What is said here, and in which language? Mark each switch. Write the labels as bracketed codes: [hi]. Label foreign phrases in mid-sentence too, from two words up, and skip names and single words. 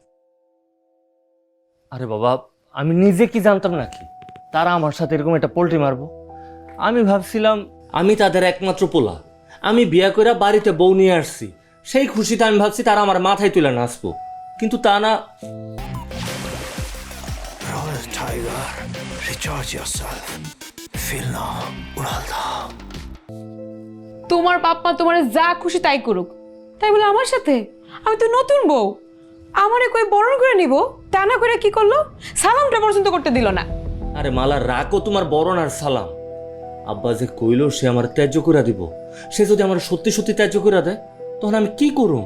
[bn] আরে বাবা, আমি নিজে কি জানতাম নাকি তারা আমার সাথে এরকম একটা পোল্ট্রি মারবো? আমি ভাবছিলাম আমি তাদের একমাত্র পোলা, আমি বিয়া করে বাড়িতে বউ নিয়ে আসছি, সেই খুশিতে আমি ভাবছি তারা আমার মাথায় তুলে নাচবো, কিন্তু তা না। [en] Royal Tiger, recharge yourself. Feel now, Uralda. [bn] তোমার বাপ্পা তোমার যা খুশি তাই করুক, তাই বলে আমার সাথে? আমি তো নতুন বউ, আমারে কই বরণ করে নিব, তা না করে কি করলো? সালামটা পর্যন্ত করতে দিল না। আরে মালা, রাখো তোমার বরণ আর সালাম। আব্বা যে কইলো সে আমার ত্যায্য করে দিব, সে যদি আমার সত্যি সত্যি ত্যায্য করে দেয় তখন আমি কি করুম?